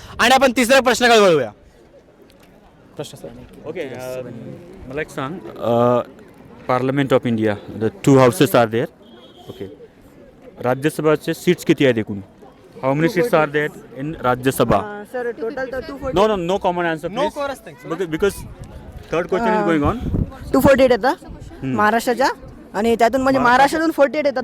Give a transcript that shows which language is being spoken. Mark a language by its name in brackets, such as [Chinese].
[Marathi] आणि आपण तिसऱ्या प्रश्नाकडे वळूया. [English] okay, [Marathi] मला एक सांग. [English] Parliament of India, the 2 houses are there. [Marathi] Okay, राज्यसभाचे seats किती आहेत एकूण? [English] How many seats are there in Rajya Sabha? [Marathi] Sir total तर 240. [English] No no no common answer please, because third question is going on. [Marathi] 248 येतात महाराष्ट्राच्या आणि त्यातून म्हणजे महाराष्ट्रातून 48 येतात.